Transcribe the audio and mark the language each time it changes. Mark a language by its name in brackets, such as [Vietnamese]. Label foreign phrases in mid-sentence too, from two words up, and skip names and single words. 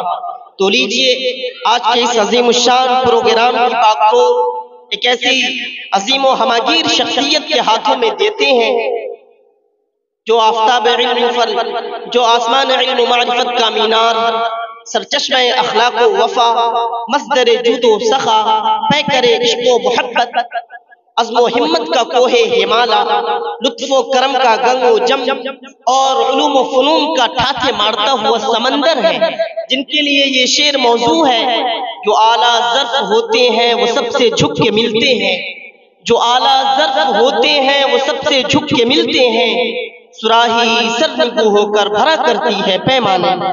[Urdu] تو لیجئے آج کے اس عظیم الشان پروگرام کی پاک کو ایک ایسی عظیم و ہماگیر شخصیت کے ہاتھوں میں دیتے ہیں جو آفتاب علم فر، جو آسمان علم و معرفت کا مینار، سرچشمہ اخلاق و وفا، مصدر جود و سخا، پیکر عشق و محبت، عزم و ہمت کا کوہ ہمالا، لطف و کرم کا گنگ و جم، اور علوم و فنون کا ٹھاٹھے مارتا ہوا سمندر ہے، جن کے لیے یہ شعر موضوع ہے۔ جو اعلیٰ ظرف ہوتے ہیں وہ سب سے جھک کے ملتے ہیں، جو اعلیٰ ظرف ہوتے ہیں وہ سب سے جھک کے ملتے ہیں، صراحی سرنگو ہو کر بھرا کرتی ہے پیمانے۔